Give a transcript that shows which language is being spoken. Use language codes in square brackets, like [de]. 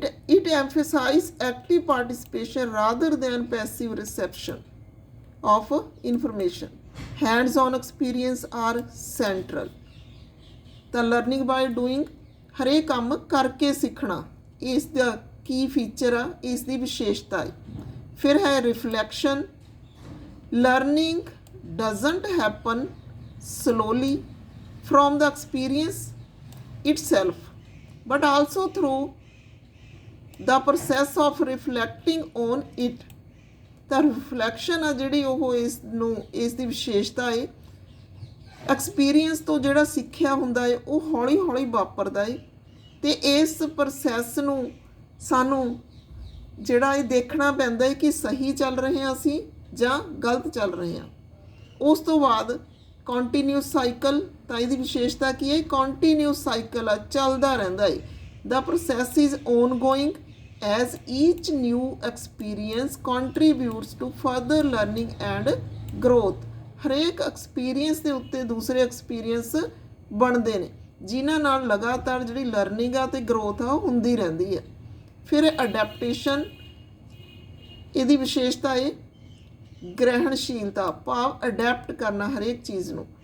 [en] It emphasizes active participation rather than passive reception of information. Hands on experience are central. [pa] ਤਾਂ [en] learning by doing [pa] ਹਰੇਕ ਕੰਮ ਕਰਕੇ ਸਿੱਖਣਾ, ਇਸ ਦਾ ਕੀ ਫੀਚਰ ਆ, ਇਸ ਦੀ ਵਿਸ਼ੇਸ਼ਤਾ ਹੈ। ਫਿਰ ਹੈ reflection. [en] Learning doesn't happen slowly from the experience itself but also through the process of reflecting on it। [pa] ਤਾਂ ਰਿਫਲੈਕਸ਼ਨ ਆ ਜਿਹੜੀ ਉਹ ਇਸ ਦੀ ਵਿਸ਼ੇਸ਼ਤਾ ਹੈ। ਐਕਸਪੀਰੀਅੰਸ ਤੋਂ ਜਿਹੜਾ ਸਿੱਖਿਆ ਹੁੰਦਾ ਹੈ ਉਹ ਹੌਲੀ ਹੌਲੀ ਵਾਪਰਦਾ ਹੈ ਅਤੇ ਇਸ ਪ੍ਰੋਸੈਸ ਨੂੰ ਸਾਨੂੰ ਜਿਹੜਾ ਇਹ ਦੇਖਣਾ ਪੈਂਦਾ ਹੈ ਕਿ ਸਹੀ ਚੱਲ ਰਹੇ ਹਾਂ ਅਸੀਂ ਜਾਂ ਗਲਤ ਚੱਲ ਰਹੇ ਹਾਂ। ਉਸ ਤੋਂ ਬਾਅਦ ਕੰਟੀਨਿਊਸ ਸਾਈਕਲ। ਤਾਂ ਇਹਦੀ ਵਿਸ਼ੇਸ਼ਤਾ ਕੀ ਹੈ, ਕੰਟੀਨਿਊਸ ਸਾਈਕਲ ਆ, ਚੱਲਦਾ ਰਹਿੰਦਾ ਹੈ। [en] The process is ongoing as each new experience contributes to further learning and growth. [pa] ਹਰੇਕ ਐਕਸਪੀਰੀਅੰਸ ਦੇ ਉੱਤੇ ਦੂਸਰੇ ਐਕਸਪੀਰੀਅੰਸ ਬਣਦੇ ਨੇ ਜਿਨ੍ਹਾਂ ਨਾਲ ਲਗਾਤਾਰ ਜਿਹੜੀ ਲਰਨਿੰਗ ਆ ਤੇ ਗਰੋਥ ਆ ਉਹ ਹੁੰਦੀ ਰਹਿੰਦੀ ਹੈ। ਫਿਰ ਅਡੈਪਟੇਸ਼ਨ, ਇਹਦੀ ਵਿਸ਼ੇਸ਼ਤਾ ਹੈ ਗ੍ਰਹਿਣਸ਼ੀਲਤਾ, ਭਾਵ ਅਡੈਪਟ ਕਰਨਾ ਹਰੇਕ ਚੀਜ਼ ਨੂੰ।